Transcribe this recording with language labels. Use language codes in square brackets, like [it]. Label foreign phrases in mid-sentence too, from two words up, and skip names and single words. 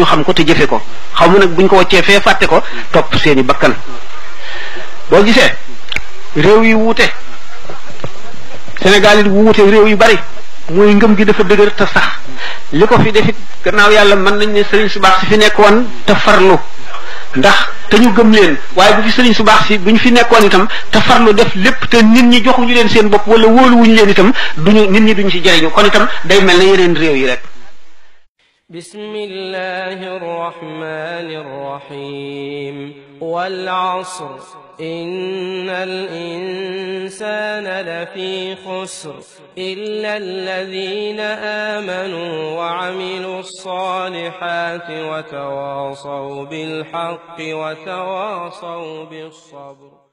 [wo] xam ko te jëfe ko xaw ma nag buñ ko waccee fee fàtte ko topp seeni bakkan boo gisee réew yi wuute Sénégal yi wuute réew yu bari mooy ngëm gi dafa dëgër te sax li ko fi defit gannaaw yàlla mën nañ ne sëriñ su baax si fi nekkoon te farlu ndax te ñu gëm leen waaye bu fi sëriñ su baax si bu ñu fi nekkoon itam te farlu def lépp te nit ñi joxuñu leen seen bopp wala wóoluwuñu leen itam duñu nit ñi duñu ci jëriñu kon itam day mel ne yeneen réew yi rek. [ar] بسم الله الرحمن الرحيم والعصر إن الإنسان لفي خسر إلا الذين آمنوا وعملوا الصالحات وتواصوا بالحق وتواصوا بالصبر.